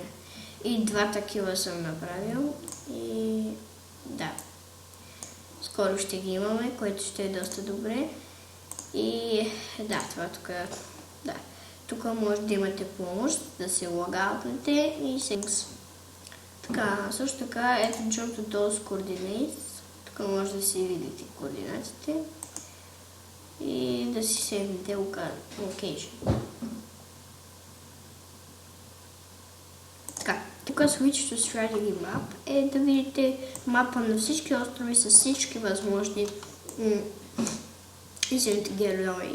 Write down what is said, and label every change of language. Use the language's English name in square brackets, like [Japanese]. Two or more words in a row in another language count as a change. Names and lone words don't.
[Bulgarian] И 2 такива съм направил и да. Скоро ще ги имаме, което ще е доста добре. И да, това тук, да. Тук може да имате помощ, да се логаутнете и секс. Така, също така, ето [English] Jump to those coordinates. [Bulgarian] Тук може да си видите координатите и да си сейвнете location. Така, тук [English] Switch to Strategy Map [Bulgarian] е да видите мапа на всички острови с всички възможни извините герои.